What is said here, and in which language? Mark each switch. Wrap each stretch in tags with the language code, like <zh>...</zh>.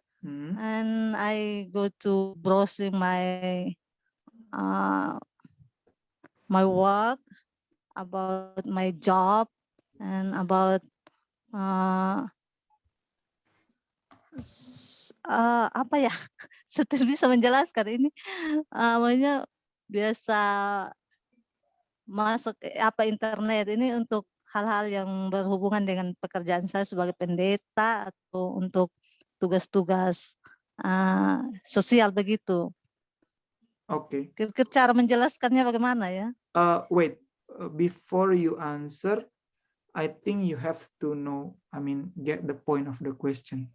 <en>And I go to browsing my my work, about my job, and about</en> <id>apa ya? Saya bisa menjelaskan ini. Namanya biasa masuk internet ini untuk hal-hal yang berhubungan dengan pekerjaan saya sebagai pendeta atau untuk tugas-tugas sosial begitu. Oke. Cara menjelaskannya bagaimana ya?</id> <en>Wait, before you answer, I think you have to know, get the point of the question.</en>